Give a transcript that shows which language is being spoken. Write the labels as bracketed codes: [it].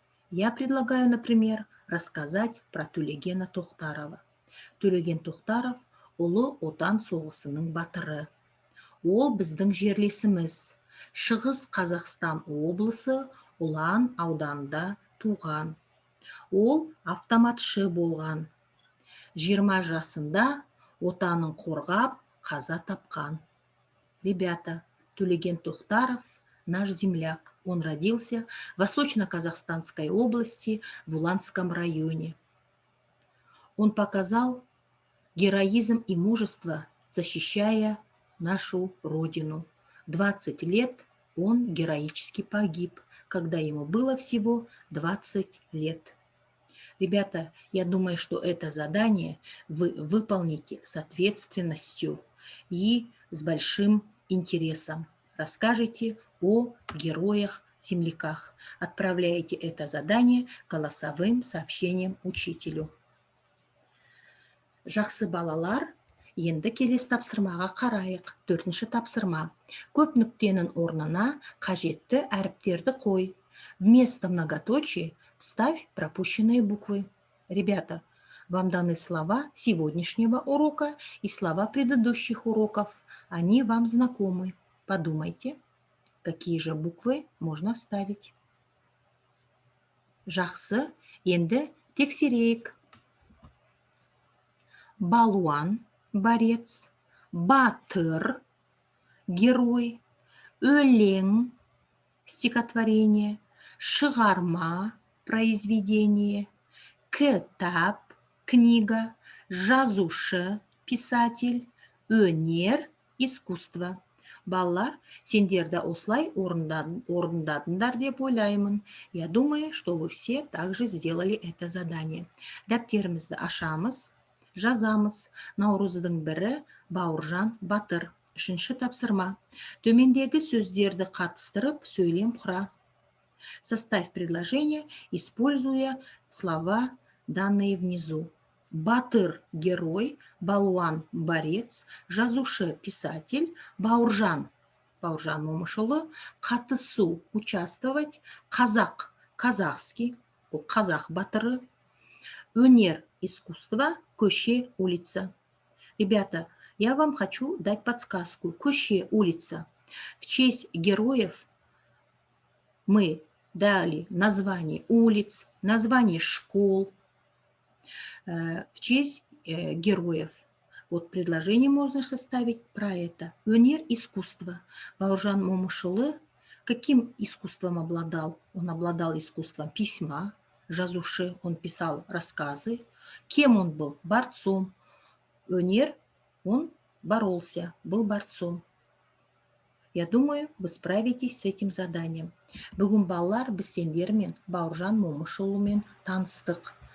[ru] Я предлагаю, например, рассказать про Төлеген Тоқтарова. [kk] Төлеген Тоқтаров Ұлы отан соғысының батыры. Ол біздің жерлесіміз. Шығыс Қазақстан облысы Ұлан ауданында туған. Ол автоматшы болған. 20 жасында отанын қорғап, қаза тапқан. [ru] Ребята, Төлеген Тоқтаров наш земляк. Он родился в Восточно-Казахстанской области, в Уланском районе. Он показал героизм и мужество, защищая нашу Родину. 20 лет он героически погиб, когда ему было всего 20 лет. Ребята, я думаю, что это задание вы выполните с ответственностью и с большим интересом. Расскажите о героях-земляках. Отправляйте это задание голосовым сообщением учителю. [kk] Жақсы балалар, енді келесі тапсырмаға қарайық. 4-ші тапсырма. Көп нүктенің орнына қажетті әріптерді қой. [ru] Вместо многоточий вставь пропущенные буквы. Ребята, вам даны слова сегодняшнего урока и слова предыдущих уроков. Они вам знакомы. Подумайте, какие же буквы можно вставить. [kk] Жақсы, енді тексерейік. Балуан, борец, батыр, герой, өлең, стихотворение, шығарма, произведение, кітап, книга, жазушы, писатель, өнер, искусство. Балалар, сендер де осылай орындадыңдар деп ойлаймын. [ru] Я думаю, что вы все также сделали это задание. [kk] Дәптерімізді ашамыз, жазамыз. Наурыздың бірі Бауыржан Батыр. Үшінші тапсырма. Төмендегі сөздерді қатыстырып сөйлем құра. [ru] Составь предложение, используя слова, данные внизу. Батыр – герой, балуан – борец, жазушы – писатель, Бауыржан – Бауыржан Момышұлы, қатысу – участвовать, қазақ – казахский, қазақ батыры, өнер – искусство, көше – улица. Ребята, я вам хочу дать подсказку. Көше – улица. В честь героев мы дали название улиц, название школ, в честь героев. Вот предложение можно составить про это. Өнер – искусство. Бауыржан Момышұлы каким искусством обладал? Он обладал искусством письма, жазушы, он писал рассказы. Кем он был? Борцом. Өнер – он боролся, был борцом. Я думаю, вы справитесь с этим заданием. [kk] Бүгін балалар біз сендермен Бауыржан Момышұлымен таныстық.